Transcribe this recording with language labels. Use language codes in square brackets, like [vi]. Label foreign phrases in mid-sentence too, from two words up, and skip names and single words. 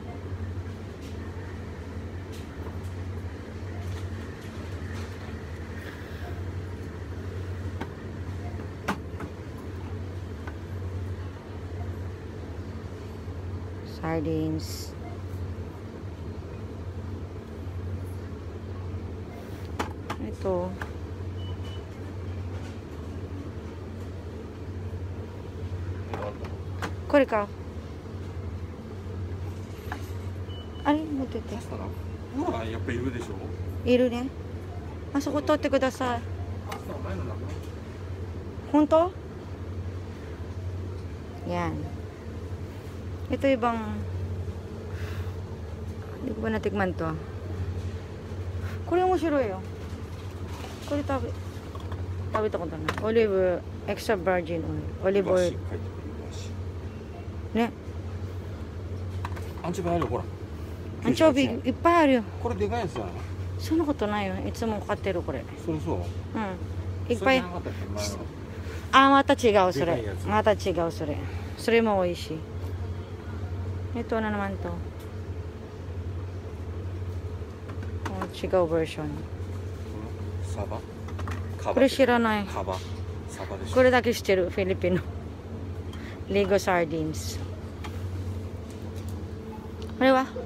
[tl] Sardines. Ito. [ja] Ko れか。あれ持ってて。ほら、やっぱいるでしょ。いるね。あそこ取ってください。本当 ？Yan. [tl] Ito ibang hindi ko ba natikman to. [ja] これ面白いよ。これ食べたことない。オリーブエクストラバージンオイル。オリーブオイル。ね。アンチョビあるよ、ほら。アンチョビいっぱいあるよ。これでかいやつだな。そんなことないよ。いつも買ってるこれ。そうそう。うん。いっぱい。あ、また違うそれ。また違うそれ。それも美味しい。 [tl] Ito na naman to. [ja] Oh, 違うバージョン。サバ。これ知らない。カバ。サバでしょ。これだけ知ってる。フィリピンの。リゴサーディンス。これは